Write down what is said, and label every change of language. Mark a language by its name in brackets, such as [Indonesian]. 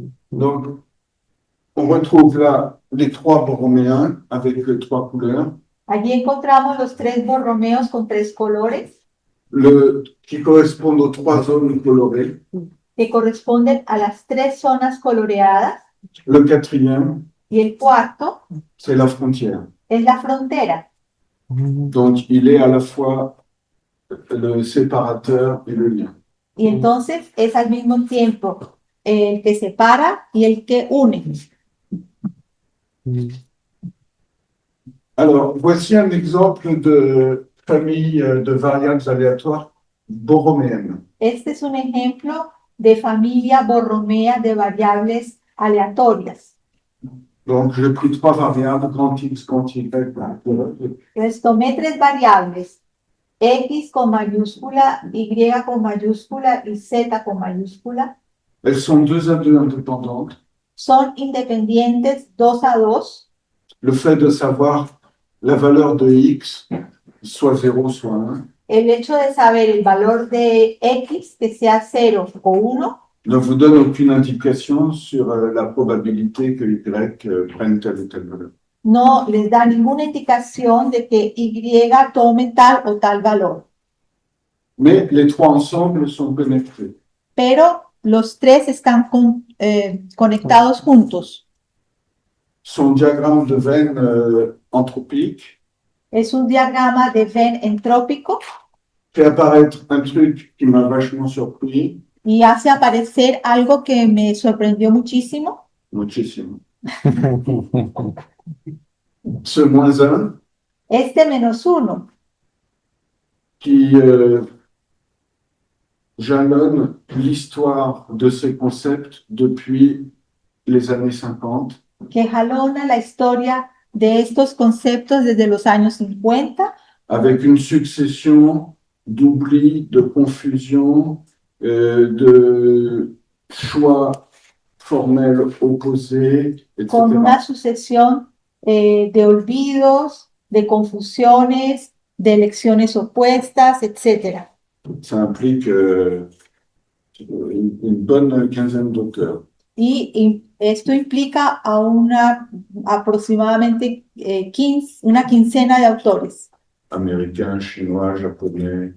[French] Donc, on retrouve là les trois borroméens avec trois couleurs, [Spanish] Allí encontramos los tres borromeos con tres colores [French] qui correspondent aux trois zones colorées. [Spanish] que corresponden a las tres zonas coloreadas. [French] Le quatrième, [Spanish] Y el cuarto [French] c'est la frontière. [Spanish] es la frontera. [French] Donc, il est à la fois le séparateur et le lien. [Spanish] Y entonces es al mismo tiempo el que separa y el que une. [French] Alors, voici un exemple de famille de variables aléatoires borroméennes. [Spanish] Este es un ejemplo de familia borromea de variables aleatorias. [French] Donc, j'ai pris trois variables, grand X, grand Y. [Spanish] Entonces tomé tres variables, X con mayúscula, Y con mayúscula y Z con mayúscula. [French] Elles sont deux à deux indépendantes. [Spanish] Son independientes 2 a 2. [French] Le fait de savoir la valeur de X, soit 0, soit 1, [Spanish] El hecho de saber el valor de X, que sea 0 o 1, [French] ne vous donne aucune indication sur la probabilité que Y prenne telle ou telle valeur. [Spanish] no les da ninguna indicación de que Y tome tal o tal valor. [French] Mais les trois ensemble sont connectés. [Spanish] Pero los tres están conectados juntos. [French] Son diagramme de Venn anthropique [Spanish] Es un diagrama de Venn entrópico [French] fait apparaître un truc qui m'a vachement surpris, [Spanish] y hace aparecer algo que me sorprendió muchísimo. muchísimo. [French] Ce moins 1 [Spanish] Este -1, [French] qui jalonne l'histoire de ces concepts depuis les années 50. [Spanish] que jalona la historia de estos conceptos desde los años 50, [French] Avec une succession d'oublis, de confusion, de choix formels opposés, etc. [Spanish] con una sucesión de olvidos, de confusiones, de elecciones opuestas, etc. [French] Ça implique une bonne quinzaine d'auteurs. [Spanish] Y esto implica a aproximadamente una quincena de autores [French] Américains, chinois, japonais.